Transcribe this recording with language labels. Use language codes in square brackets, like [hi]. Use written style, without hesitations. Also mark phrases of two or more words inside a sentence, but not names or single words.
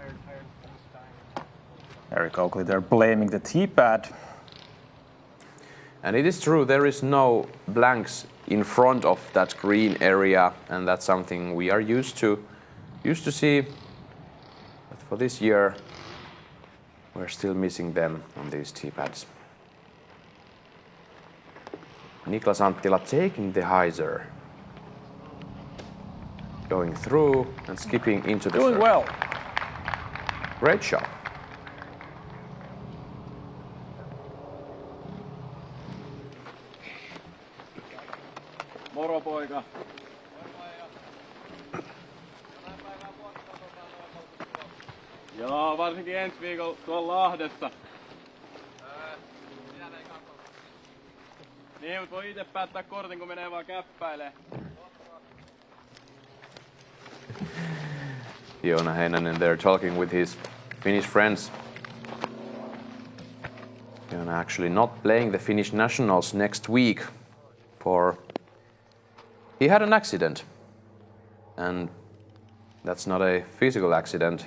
[en] Eric Oakley, they're blaming the tee pad. And it is true, there is no blanks in front of that green area, and that's something we are used to see. But for this year, we're still missing them on these tee pads. Niklas Anttila taking the hyzer. Going through and skipping into the Doing circle. well. Great shot. [fi] Moro poika. Joo, varsinkin ensi viikolla tuolla Lahdessa. Niin, mutta voi itse päättää kortin, kun menee vaan käppäilee. [en] Joona Heinonen there talking with his Finnish friends. Joona actually not playing the Finnish nationals next week for he had an accident, and that's not a physical accident.